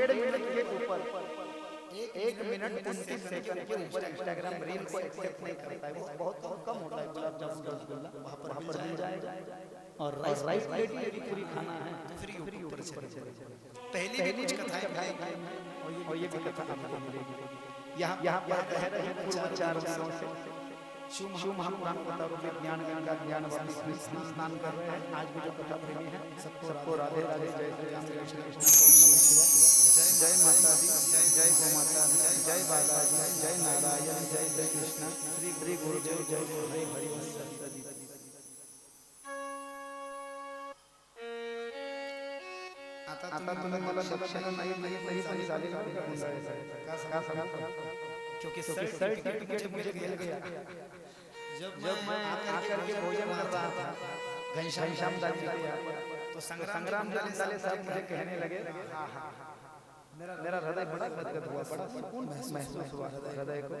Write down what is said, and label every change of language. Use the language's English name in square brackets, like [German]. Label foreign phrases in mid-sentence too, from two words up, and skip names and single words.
[Hindi] 1.5 मिनट के ऊपर 1 मिनट 29 सेकंड के ऊपर इंस्टाग्राम रील को एक्सेप्ट नहीं करता है, वो बहुत कम होता है गुलाब जामुन रसगुल्ला, वहाँ पर मिल जाएगा और [English] rice plate [Hindi] यदि पूरी खाना है फ्री ऊपर से पहली भी कथाएं और ये भी कथा आपको मिलेगी। यहाँ पर कह रहे हैं पूर्वाचार से शिव महापुराण कथाओं में ज्ञान गंगा ज्ञान वापी स्नान कर रहे हैं। आज भी जो कथा प्रेमी है सबको राधे राधे, जय श्री राम, जय श्री कृष्ण, [Sanskrit] ओम नमः शिवाय, [Hindi] जय माता दी, जय गो माता, जय बालाजी, जय नारायण, जय श्री कृष्ण, श्री गुरुदेव, जय गुरुदेव, हरि वंश। [Marathi] आता तुम्ही मला दक्षिणा नाही तरी पण चालेल का सांगा, [Hindi] क्योंकि सर्टिफिकेट मुझे मिल गया जब मैं आकर के भोजन कर रहा था घनश्याम दास जी के यहाँ, तो संग्राम दाले साहब मुझे कहने लगे, मेरा हृदय बड़ा गदगद हुआ, बड़ा सुकून महसूस हुआ हृदय को।